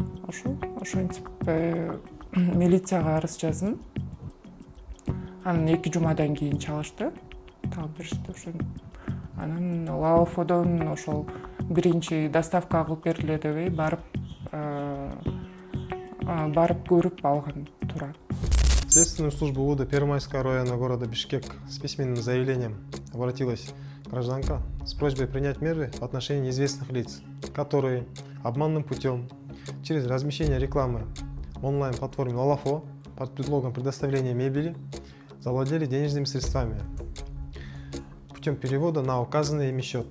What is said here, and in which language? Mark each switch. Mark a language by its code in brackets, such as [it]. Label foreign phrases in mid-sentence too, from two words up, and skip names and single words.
[ky] Ошентип милицияга арыз жаздым. Анан 2 жумадан кийин чалышты. Таап беришти ошентип. Анан Лалафодон ошол биринчи доставка кылып бериле дебей барып көрүп алган туура. [ru] Следственную службу УВД Первомайского района города Бишкек с письменным заявлением обратилась гражданка с просьбой принять меры в отношении неизвестных лиц, которые обманным путем через размещение рекламы в онлайн-платформе Лалафо под предлогом предоставления мебели завладели денежными средствами путем перевода на указанный ими счет.